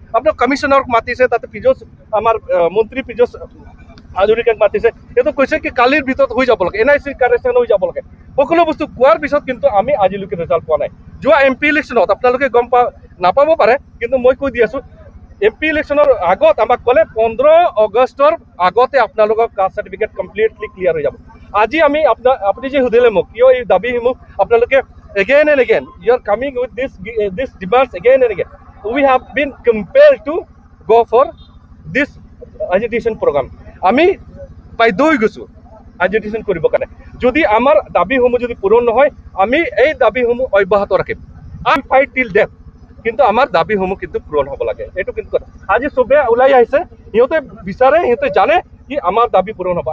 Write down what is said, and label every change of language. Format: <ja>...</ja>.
<as>আপোনাৰ কমিশ্যনাৰক মাতিছে, তাতে পীযুষ আমাৰ মন্ত্ৰী পীযুষ হাজৰিকাক মাতিছে, এইটো কৈছে কি কালিৰ ভিতৰত হৈ যাব লাগে, NIC কাৰেকশ্যন হৈ যাব লাগে। সকলো বস্তু কোৱাৰ পিছত কিন্তু আমি আজিলৈকে ৰিজাল্ট পোৱা নাই। যোৱা MP ইলেকশ্যনত আপোনালোকে গম নাপাব পাৰে, কিন্তু মই কৈ দি আছোঁ MP ইলেকশ্যনৰ আগত আমাক ক'লে 15 আগষ্টৰ আগতে আপোনালোকৰ কাষ্ট চাৰ্টিফিকেট কমপ্লিটলি ক্লিয়াৰ হৈ যাব। আজি আমি আপুনি যে সুধিলে মোক কিয় এই দাবীসমূহ আপোনালোকে</as> <en>again and again you are coming with this demands again and again, we have been compelled to go for this agitation program.</en> <as>আমি বাধ্য হৈ গৈছোঁ agitation কৰিবৰ কাৰণে। যদি আমাৰ দাবীসমূহ যদি পূৰণ নহয় আমি এই দাবীসমূহ অব্যাহত ৰাখিম,</as> <en>I fight till death,</en> <as>কিন্তু আমাৰ দাবীসমূহ কিন্তু পূৰণ হ'ব লাগে। এইটো কিন্তু আজি চবে ওলাই আহিছে, সিহঁতে বিচাৰে, সিহঁতে জানে কি আমাৰ দাবী পূৰণ হ'ব।</as>